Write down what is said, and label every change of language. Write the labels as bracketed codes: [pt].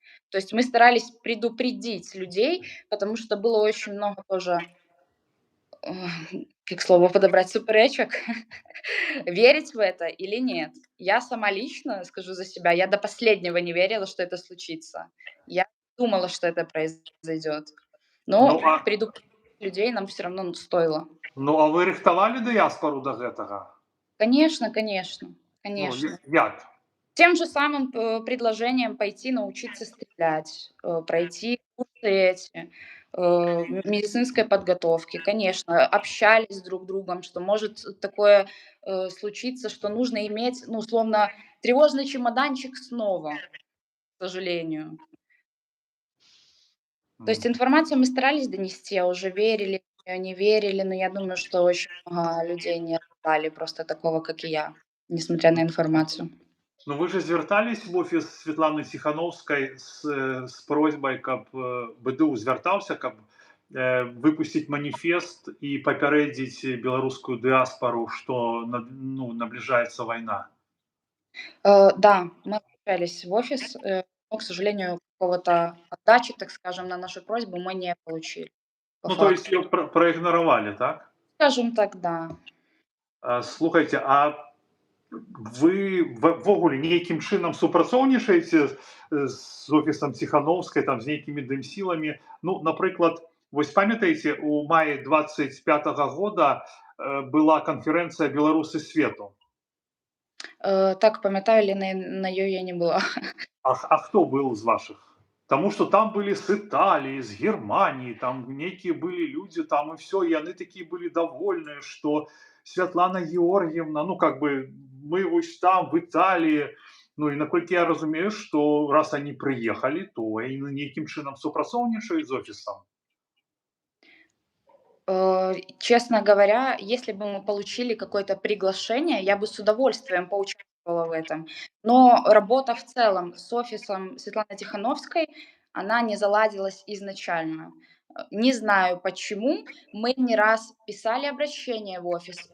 [ru] То есть мы старались предупредить людей, потому что было очень много тоже Ой, как слово подобрать, суперечек, верить в это или нет. Я сама лично скажу за себя, я до последнего не верила, что это случится. Я думала, что это произойдет, Ну, но а предупредить людей нам все равно стоило. [be] ну, а вы рыхтавалі дыяспару да гэтага? [ru] Конечно, конечно, Ну, конечно. [be] як? [ru] Тем же самым предложением пойти научиться стрелять, пройти курсы эти, медицинской подготовки. Конечно, общались друг с другом, что может такое, случиться, что нужно иметь, ну, условно, тревожный чемоданчик снова, к сожалению. То есть Мгм. информацию мы старались донести, а уже верили, не верили, но я думаю, что очень много людей не ожидали просто такого, как и я, несмотря на информацию. [be] Ну, вы же звяртались в офіс Святланы Ціханаўскай з просьбай, каб БДУ звяртаўся, каб выпусціць маніфест і папярэдзіць беларускую дыаспару, што ну, набліжаецца вайна. [ru] Да, мы обращались в офис, но, к сожалению, какого-то отдачи, так скажем, на нашу просьбу мы не получили по Ну, то есть факту. [be] ее проігнаравалі, так? [ru] Скажем так, да. [be] Слухайте, а вы ввогуле нейкім чынам супрацоўнічаеце з офісам Ціханаўскай, там, з нейкімі дымсіламі? Ну, напрыклад, вось памятаеце, у маі 25-го года была канферэнцыя «Беларусы свету». Так, памятаю, але на ёй я не была. А хто быў з вашых? Таму што там былі з Італіі, з Германіі, там нейкія былі людзі там і ўсё, і яны такія былі давольныя, што Святлана Георгіевна, ну, как бы мы вось там, в Італіі. Ну, і наколькі я разумею, што раз они прыехалі, то яны нейкім чынам супрацоўнічаюць з офісам. [ru] Честно говоря, если бы мы получили какое-то приглашение, я бы с удовольствием поучаствовала в этом. Но работа в целом с офисом Светланы Тихановской, она не заладилась изначально. Не знаю почему. Мы не раз писали обращение в офис.